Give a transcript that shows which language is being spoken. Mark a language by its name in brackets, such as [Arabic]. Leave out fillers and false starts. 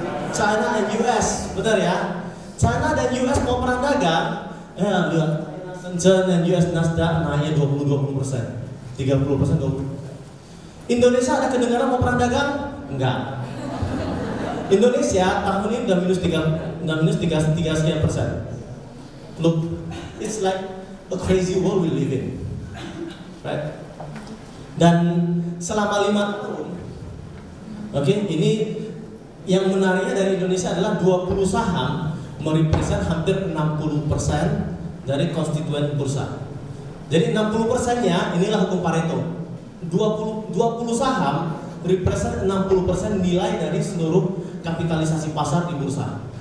[Indonesian] China and US, benar ya? China dan US mau perang dagang, lihat Shenzhen dan US Nasdaq naiknya 20%, 30%, 20%. Indonesia ada kedengaran mau perang dagang? Enggak. Indonesia tahun ini udah minus 3 sekian persen. [English] Look, it's like a crazy world we live in, right? [Indonesian] Dan selama 5 tahun, oke, ini yang menariknya dari Indonesia adalah 20 saham merepresent hampir 60% dari konstituen bursa. Jadi 60%-nya inilah hukum Pareto. 20 saham represent 60% nilai dari seluruh kapitalisasi pasar di bursa.